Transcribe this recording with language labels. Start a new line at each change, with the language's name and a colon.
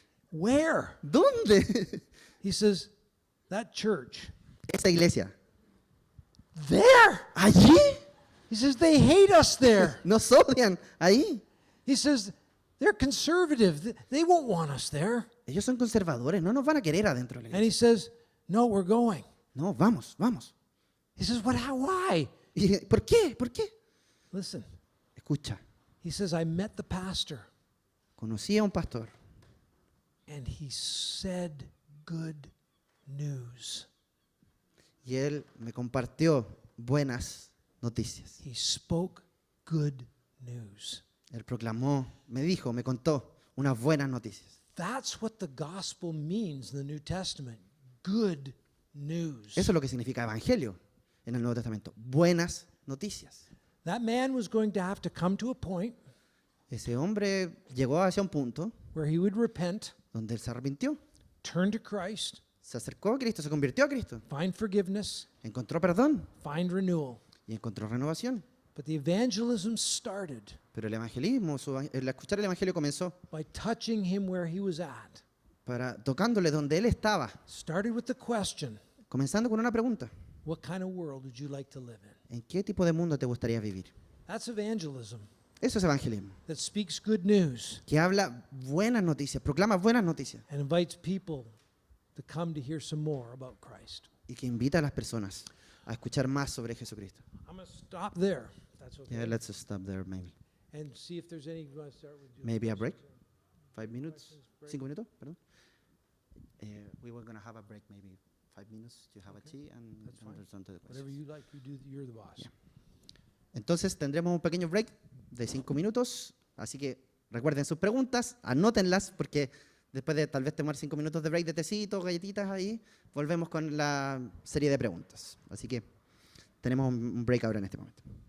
English: Where?
Spanish: ¿Dónde?
English: He says, that church.
Spanish: Esa iglesia.
English: There.
Spanish: ¿Allí?
English: He says, they hate us there.
Spanish: Nos odian. Ahí.
English: He says, they're conservative. They won't want us there.
Spanish: Ellos son conservadores. No nos van a querer adentro de la
English: And he
Spanish: iglesia.
English: says, no, we're going.
Spanish: No, vamos, vamos.
English: He says, why?
Spanish: Y, ¿por qué? ¿Por qué?
English: Listen,
Spanish: Escucha.
English: he says, I met the pastor
Spanish: Conocí a un pastor
English: and he said good news.
Spanish: y él me compartió buenas noticias.
English: He spoke good news.
Spanish: Él proclamó, me dijo, me contó unas buenas noticias.
English: That's what the gospel means in the New Testament. Good news.
Spanish: Eso es lo que significa evangelio en el Nuevo Testamento. Buenas noticias.
English: That man was going to have to come to a point
Spanish: Ese hombre llegó hacia un punto
English: where he would repent,
Spanish: donde él se arrepintió,
English: turn to Christ,
Spanish: se acercó a Cristo, se convirtió a Cristo,
English: find forgiveness,
Spanish: encontró perdón
English: find renewal.
Spanish: y encontró renovación.
English: But the evangelism started
Spanish: Pero el evangelismo, el escuchar el evangelio comenzó
English: by touching him where he was at.
Spanish: tocándole donde él estaba,
English: Started with the question,
Spanish: comenzando con una pregunta.
English: what kind of world would you like to live in?
Spanish: ¿En qué tipo de mundo te gustaría vivir?
English: That's evangelism
Spanish: Eso es evangelismo,
English: that speaks good news
Spanish: que habla buenas noticias, proclama buenas noticias
English: and invites people to come to hear some more about Christ.
Spanish: y que invita a las personas a escuchar más sobre Jesucristo.
English: I'm going to stop there. if That's okay. Yeah, let's stop there maybe. And see if there's any. You want to start with Maybe a break? 5 minutes? Questions, break.
Spanish: 5 minutos, perdón.
English: We were going to have a break, maybe 5 minutes to have a tea and That's fine. respond to the Whatever questions. you like, you do. You're the boss. Yeah.
Spanish: Entonces tendremos un pequeño break de 5 minutos, así que recuerden sus preguntas, anótenlas porque después de tal vez tomar 5 minutos de break de tecito, galletitas ahí, volvemos con la serie de preguntas. Así que tenemos un break ahora en este momento.